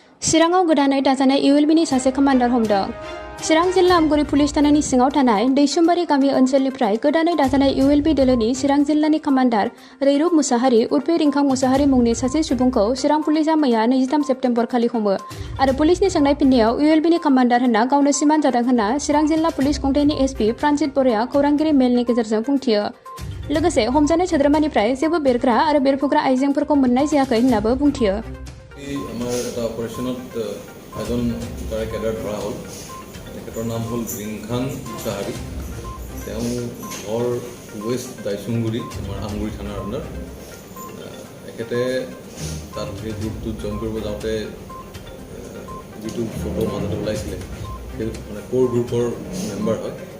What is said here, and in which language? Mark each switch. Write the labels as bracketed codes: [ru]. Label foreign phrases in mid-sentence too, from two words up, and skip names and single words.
[brx] चिराङाव गोदानै दाजानाय इउएलबिनि सासे कमान्डार हमदों। चिरां जिल्ला आमगुरि पुलिस थानानि सिङाव थानाय दैसुमबारि गामि ओनसोलनिफ्राय गोदानै दाजानाय इउएलबि दोलोनि चिरां जिल्लानि कमान्डार रैरुब मुसाहारि उर्फे रिंखां मुसाहारि मुंनि सासे सुबुंखौ चिरां पुलिसआ मैया 23 सेप्तेम्बर खालि हमो आरो पुलिसनि सोंनाय फिननायाव इउएलबिनि कमान्डार होनना गावनो सिमान जादों होनना चिरां जिल्ला पुलिस खुंथायनि एसपि प्रानजित बराया खौरांगिरि मेलनि गेजेरजों बुंथियो। लोगोसे हमजानाय सोद्रोमानिफ्राय जेबो बेरग्रा आरो बेरफुग्रा आइजेंफोरखौ मोननाय जायाखै होननाबो बुंथियो। [as] আমাৰ এটা অপাৰেশ্যনত এজন তাৰে কেডাৰ ধৰা হ'ল। তেখেতৰ নাম হ'ল ৰিংখাং মুছাহাৰী। তেওঁ ঘৰ ৱেষ্ট দাইচুংগুৰি আমাৰ আমগুৰি থানাৰ আণ্ডাৰ। তেখেতে তাত সেই গ্ৰুপটোত জইন কৰিব যাওঁতে যিটো ফটো মাজতে ওলাইছিলে সেই মানে ক'ৰ গ্ৰুপৰ মেম্বাৰ হয়।